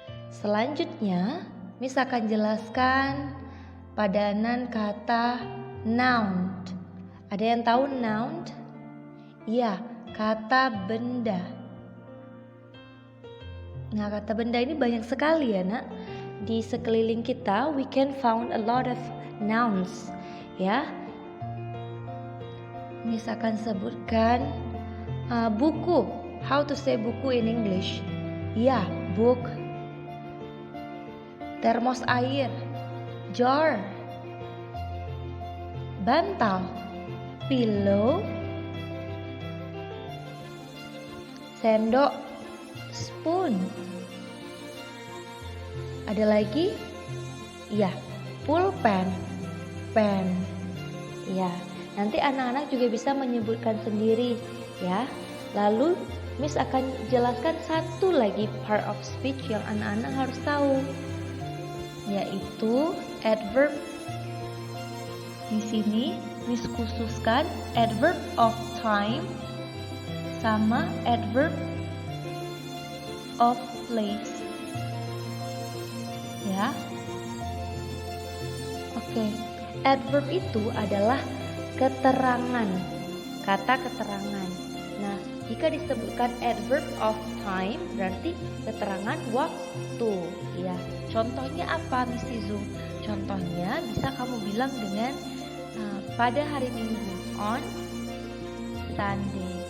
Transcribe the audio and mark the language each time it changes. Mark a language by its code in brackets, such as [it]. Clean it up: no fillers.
[id] Selanjutnya, Miss akan jelaskan padanan kata noun. Ada yang tahu noun? Ya, kata benda. Nah, kata benda ini banyak sekali ya, Nak. Di sekeliling kita, [en] we can found a lot of nouns. [id] Ya. Miss akan sebutkan buku. [en] How to say buku in English? [id] Ya, book. Termos air, jar. Bantal, pillow. Sendok, spoon. Ada lagi? Ya, pulpen, pen. Ya. Nanti anak-anak juga bisa menyebutkan sendiri ya. Lalu Miss akan jelaskan satu lagi part of speech yang anak-anak harus tahu, yaitu adverb. Di sini Miss khususkan adverb of time sama adverb of place. Ya. Oke. Adverb itu adalah keterangan, kata keterangan. Nah, jika disebutkan adverb of time berarti keterangan waktu, ya. Contohnya apa, Miss Izu? Contohnya bisa kamu bilang dengan pada hari Minggu, [en] on Sunday.